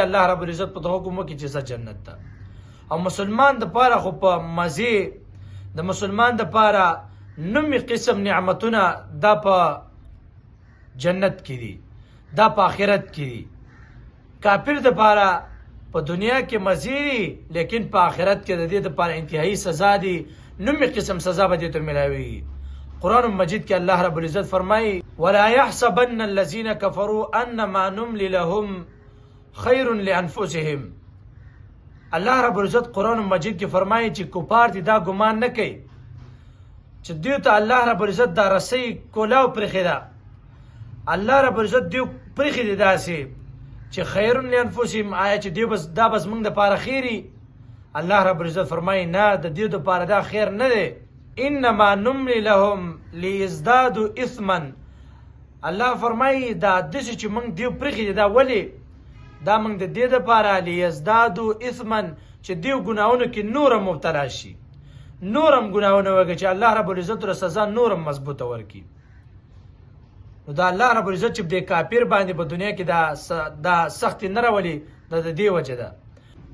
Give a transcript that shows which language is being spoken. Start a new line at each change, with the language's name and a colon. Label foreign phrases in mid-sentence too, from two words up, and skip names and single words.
Pashto: الله رب العزت په دغه حکم وکړي چې جنت ته. او مسلمان د پاره خو په مزې د مسلمان د پاره نومي قسم نعمتونه دا په جنت کې دي، دا په آخرت کې دي. کافر د پاره په دنیا کې مزې دي، لیکن په آخرت کې د دې دپاره انتهایی سزا دي، نومي قسم سزا به دې ته ملاوي. قرآن مجید کې الله رب العزت فرمایي
Arabic: ولا يحسبن الذين كفروا انما نملي لهم خير لانفسهم.
Pashto: الله رب العزت قرآن مجید کې فرمایي چې کفار دي دا ګمان نه کوي چې دوی ته الله رب العزت دا رسۍ کولاو پرېښې ده، الله رب العزت دوی پرېښې دي داسې چې
Arabic: خیر لانفسهم،
Pashto: آیا چې دوی دا بس موږ دپاره خیري؟ الله رب العزت فرمایي نه، د دې دپاره دا خیر نه دی.
Arabic: انما نملي لهم لیزدادوا اثما.
Pashto: الله فرمایي دا داسې چې موږ دیو پرېښې دي، دا ولې؟ دا موږ د دې دپاره
Arabic: لیزدادوا اثما
Pashto: چې دیو ګناهونو کې نورم مبتلا شي، نورم ګناهونه وکړي، چې الله رب العزت له سزا نورم مضبوطه ورکړي. نو دا الله رب العزت چې د کافر باندې په دنیا کې دا سختي نه راولي، دا د دې وجه ده.